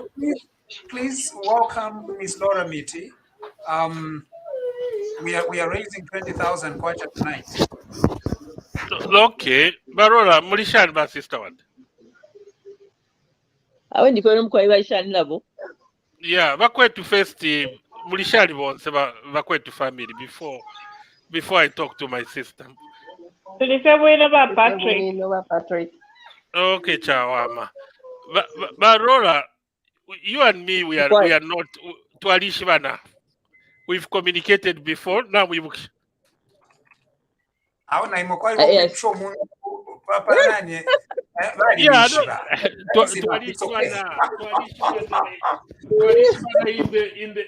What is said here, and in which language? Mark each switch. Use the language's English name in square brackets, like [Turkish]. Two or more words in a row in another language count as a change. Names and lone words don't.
[English] Please welcome Miss Laura Miti. We are raising 20,000 kwacha tonight. Okay, Barola, Mulishan, my sister one. Yeah, bakwetu first [Bemba] mulishali bonse bakwetu [English] family before I talk to my sister. [Bemba] Tulisema Patrick. Patrick. Okay, chawama. Barola, [English] you and me, we are not twalishibana. We've communicated before. Now we. Yeah, in the.